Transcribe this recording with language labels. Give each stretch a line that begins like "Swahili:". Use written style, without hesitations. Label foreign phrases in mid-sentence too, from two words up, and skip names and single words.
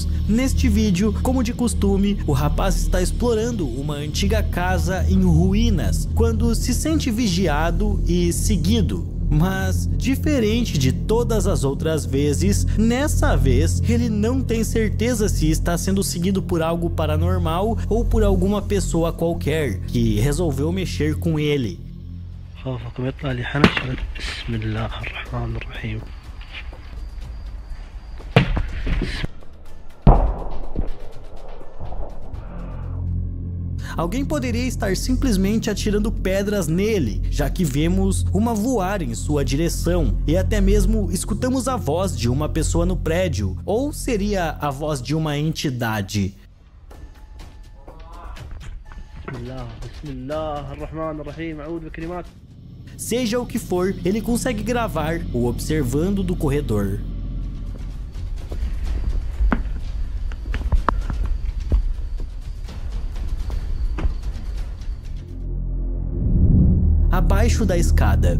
Portuguese: Neste vídeo, como de costume, o rapaz está explorando uma antiga casa em ruínas, quando se sente vigiado e seguido. Mas, diferente de todas as outras vezes, nessa vez ele não tem certeza se está sendo seguido por algo paranormal ou por alguma pessoa qualquer que resolveu mexer com ele.
Arabic: خوفكم يطلع لي حنشرة. بسم الله الرحمن الرحيم.
Portuguese: Alguém poderia estar simplesmente atirando pedras nele, já que vemos uma voar em sua direção e até mesmo escutamos a voz de uma pessoa no prédio, ou seria a voz de uma entidade?
Arabic: بسم الله الرحمن الرحيم. أعوذ بكلمات.
Portuguese: Seja o que for, ele consegue gravar o observando do corredor. Abaixo da escada.